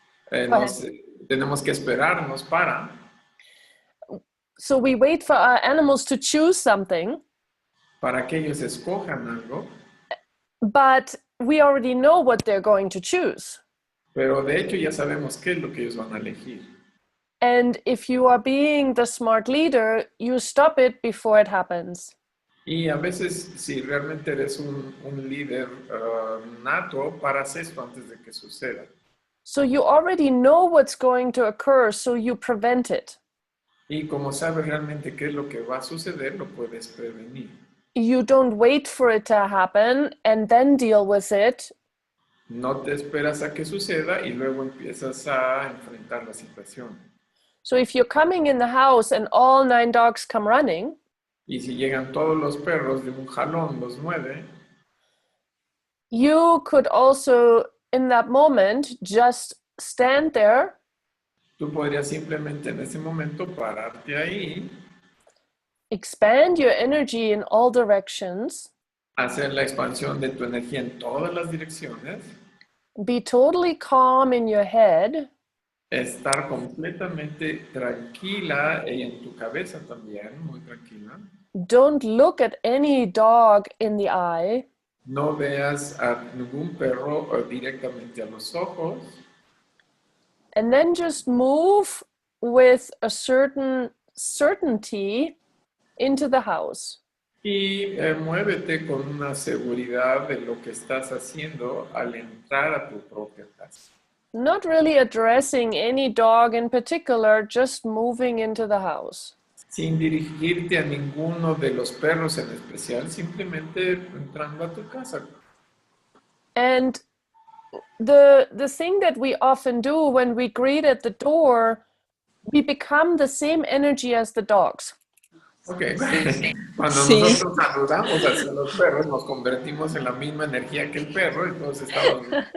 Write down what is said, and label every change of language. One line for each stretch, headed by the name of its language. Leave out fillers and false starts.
Spanish: tenemos que esperarnos para.
English: So we wait for our animals to choose something.
Spanish: Para que ellos escojan algo.
English: But we already know what they're going to choose.
Spanish: Pero de hecho ya sabemos qué es lo que ellos van a elegir.
English: And if you are being the smart leader, you stop it before it happens.
Spanish: Y a veces, si realmente eres un líder nato, paras esto antes de que suceda.
English: So you already know what's going to occur, so you prevent it.
Spanish: Y como sabes realmente qué es lo que va a suceder, lo puedes prevenir.
English: You don't wait for it to happen and then deal with it.
Spanish: No te esperas a que suceda y luego empiezas a enfrentar la situación.
English: So if you're coming in the house and all 9 dogs come running,
Spanish: y si llegan todos los perros de un jalón, los 9,
English: you could also, in that moment, just stand there.
Spanish: Tú podrías simplemente en ese momento pararte ahí.
English: Expand your energy in all directions.
Spanish: Hacer la expansión de tu energía en todas las direcciones.
English: Be totally calm in your head.
Spanish: Estar completamente tranquila y en tu cabeza también, muy tranquila.
English: Don't look at any dog in the eye.
Spanish: No veas a ningún perro directamente a los ojos.
English: And then just move with a certain certainty into the house.
Spanish: Y muévete con una seguridad de lo que estás haciendo al entrar a tu propia casa.
English: Not really addressing any dog in particular, just moving into the house.
Spanish: Sin dirigirte a ninguno de los perros en especial, simplemente entrando a tu casa.
English: And the thing that we often do when we greet at the door, we become the same energy as the dogs. Okay.
Spanish: Cuando nosotros saludamos hacia los perros, nos convertimos en la misma energía que el perro, entonces estamos...